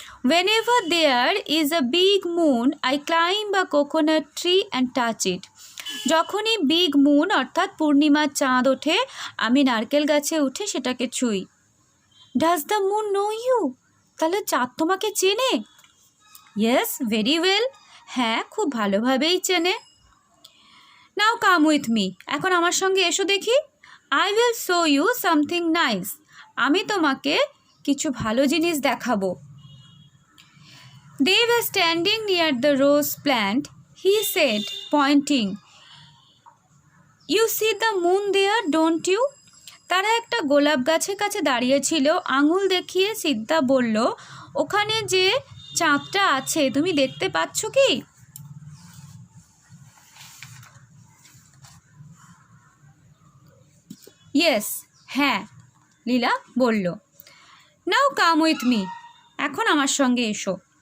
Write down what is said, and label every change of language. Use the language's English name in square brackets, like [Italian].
[English] Whenever there is a big moon, I climb a coconut tree and touch it. [Bangla] যখনই [English] big moon [Bangla] অর্থাৎ পূর্ণিমার চাঁদ ওঠে, আমি নারকেল গাছে উঠে সেটাকে ছুঁই। [English] Does the moon know you? [Bangla] তাহলে চাঁদ তোমাকে চেনে? [English] Yes, very well. [Bangla] হ্যাঁ, খুব ভালোভাবেই চেনে। [English] now come with me, [Bangla] এখন আমার সঙ্গে এসো দেখি। [English] I will show you something nice. [Bangla] আমি তোমাকে কিছু ভালো জিনিস দেখাবো। [English] They were standing near the rose plant. He said, pointing, "You see the moon there, don't you?" [Bangla] তারা একটা গোলাপ গাছের কাছে দাঁড়িয়েছিল। আঙুল দেখিয়ে সিদ্ধা বলল, ওখানে যে চাঁদটা আছে তুমি দেখতে পাচ্ছ কি? ইয়েস, হ্যাঁ, লীলা বলল। [English] now come with me, [Bangla] এখন আমার সঙ্গে এসো।